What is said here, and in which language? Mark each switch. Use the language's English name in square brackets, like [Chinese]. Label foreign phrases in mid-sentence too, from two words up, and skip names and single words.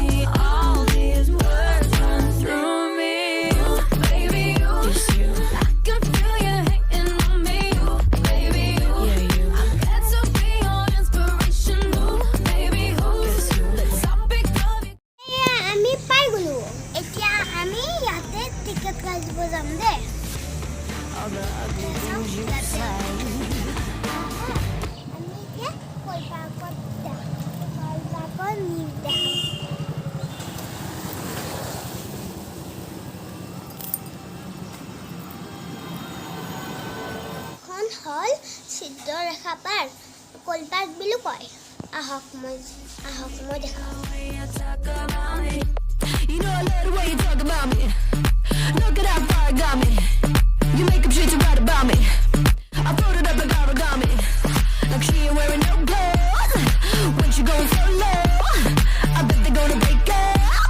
[English] All these words run through me, baby. Just you. I can feel you hating on me, baby. Yeah, you. Let to be your inspiration, baby. The topic of it. [Assamese] আমি পাই গলো এতিয়া আমি ইয়াতে টিকেট কাটিব যাম দে [English] All the ugly things you say. [Assamese] আমি এতিয়া কল পাৰ্কত যাম কল পাৰ্কত নিউ দেখাম এখন হ'ল চিদ্ধৰেখা পাৰ্ক কল পাৰ্ক বুলিও কয় আহক মই দেখাওঁ [English] You know I love the way you talk about me. Look at how far I got me. You make up shit to write about me. I put it up like origami. Like she ain't wearing no clothes. When she going so low, I bet they're gonna break up.